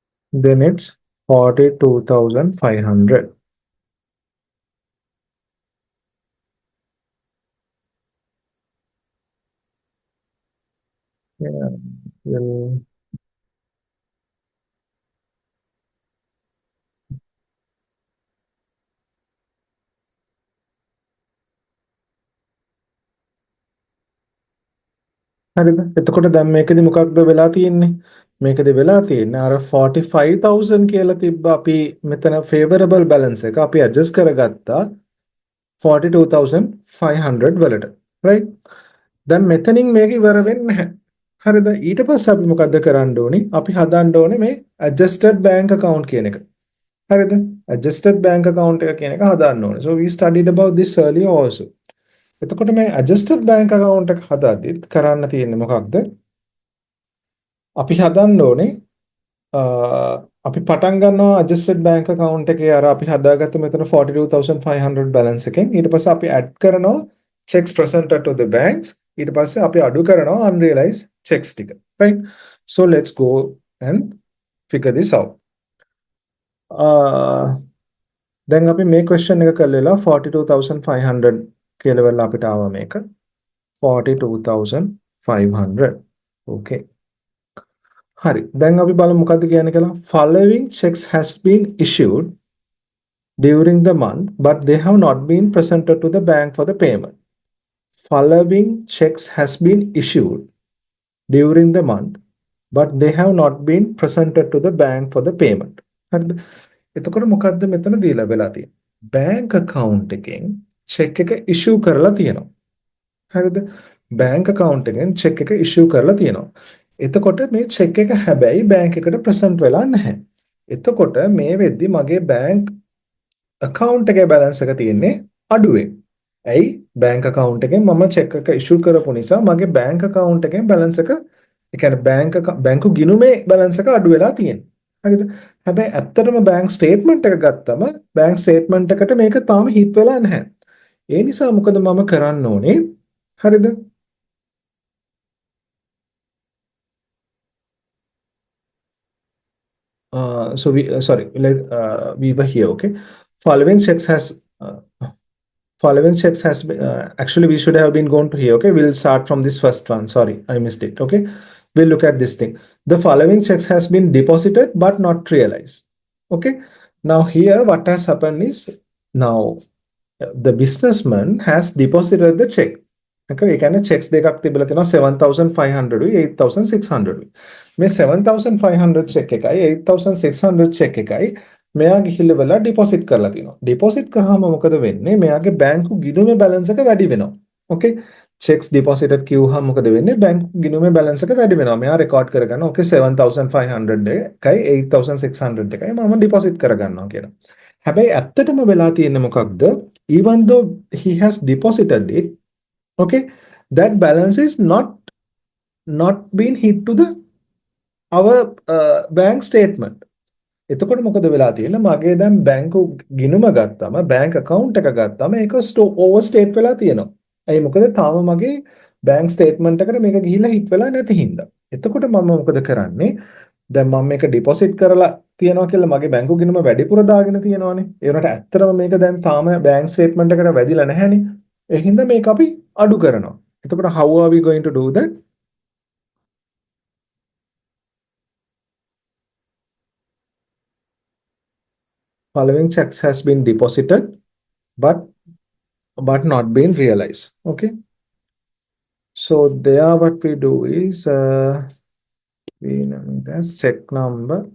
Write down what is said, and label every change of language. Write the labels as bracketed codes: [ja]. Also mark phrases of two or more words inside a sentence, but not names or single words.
[en] then it's 42,500. Yeah, well, [si] හරිද? එතකොට දැන් මේකෙදි මොකක්ද වෙලා තියෙන්නේ? මේකෙදි වෙලා තියෙන්නේ අර 45,000 කියලා තිබ්බ අපි මෙතන [en] favorable balance [si] එක අපි adjust කරගත්තා 42,500 වලට. right? දැන් මෙතනින් මේක ඉවර වෙන්නේ නැහැ. හරිද? ඊට පස්සේ අපි මොකද්ද කරන්න ඕනේ? අපි හදන්න ඕනේ මේ [en] adjusted bank account [si] කියන එක. හරිද? [en] adjusted bank account [si] එක කියන එක හදන්න ඕනේ. [en] So we studied about this earlier also. [si] එතකොට මේ [en] adjusted bank account [si] එක හදද්දිත් කරන්න තියෙන්නේ මොකක්ද? අපි හදන්න ඕනේ අපි පටන් ගන්නවා [en] adjusted bank account [si] එකේ අර අපි හදාගත්ත මෙතන 42,500 balance එකෙන් ඊට පස්සේ අපි add කරනවා [en] checks presented to the banks [si] ඊට පස්සේ අපි අඩු කරනවා [en] unrealized checks [si] ටික [en] right so let's go and figure this out [si] දැන් අපි මේ question එක කරලා 42,500 කියලා වෙලා අපිට ආවා මේක 42,500 okay හරි දැන් අපි බලමු මොකද්ද කියන්නේ කියලා [en] following checks has been issued during the month but they have not been presented to the bank for the payment following checks has been issued during the month but they have not been presented to the bank for the payment [si] හරිද එතකොට මොකද්ද මෙතන දීලා වෙලා තියෙන්නේ bank account එකෙන් check එක issue කරලා තියෙනවා හරිද bank account එකෙන් check එක issue කරලා තියෙනවා එතකොට මේ check එක හැබැයි bank එකට present වෙලා නැහැ. එතකොට මේ වෙද්දි මගේ bank account එකේ balance එක තියෙන්නේ අඩුවෙන්. ඇයි [en] bank account [si] එකෙන් මම check එක issue කරපු නිසා මගේ [en] bank account [si] එකෙන් balance එක ඒ කියන්නේ බැංකු ගිණුමේ balance එක අඩු වෙලා තියෙනවා. හරිද? හැබැයි ඇත්තටම [en] bank statement [si] එක ගත්තම [en] bank statement [si] එකට මේක තාම hit වෙලා නැහැ. ඒ නිසා මොකද මම කරන්න ඕනේ? හරිද? [en] So we sorry we were here okay following checks has following checks has been actually we should have been going to here okay we'll start from this first one sorry I missed it okay we'll look at this thing the following checks has been deposited but not realized okay now here what has happened is now the businessman has deposited the check [si] okay ඒ කියන්නේ checks දෙකක් තිබිලා තියෙනවා 7,500 උයි 8,600 උයි මේ 7,500 check එකයි 8,600 check එකයි මෙයා ගිහිල්ලා වෙලා ඩිපොසිට් කරලා තියෙනවා ඩිපොසිට් කරාම මොකද වෙන්නේ මෙයාගේ බැංකු ගිණුමේ බැලන්ස් එක වැඩි වෙනවා okay [en] checks deposited [si] කිව්වහම මොකද වෙන්නේ බැංකු ගිණුමේ බැලන්ස් එක වැඩි වෙනවා මෙයා රෙකෝඩ් කරගන්නවා okay 7,500 එකයි 8,600 එකයි මම ඩිපොසිට් කරගන්නවා කියලා හැබැයි ඇත්තටම වෙලා තියෙන්නේ මොකක්ද [en] even though he has deposited it okay that balance is not been hit to the our bank statement [si] එතකොට මොකද වෙලා තියෙන්නේ මගේ දැන් බැංකු ගිණුම ගත්තාම බැංක account එක ගත්තාම ඒක overstate වෙලා තියෙනවා ඇයි මොකද තාම මගේ [en] bank statement [si] එකට මේක ගිහිල්ලා hit වෙලා නැති හින්දා එතකොට මම මොකද කරන්නේ දැන් මම මේක deposit කරලා තියනවා කියලා මගේ බැංකු ගිණුම වැඩිපුර දාගෙන තියනවානේ ඒ වුණාට ඇත්තටම මේක දැන් තාම [en] bank statement [si] එකට වැදිලා නැහැනේ ඒ හින්දා මේක අපි අඩු කරනවා එතකොට [en] how are we going to do that following checks has been deposited but not been realized okay so there what we do is we name it as check number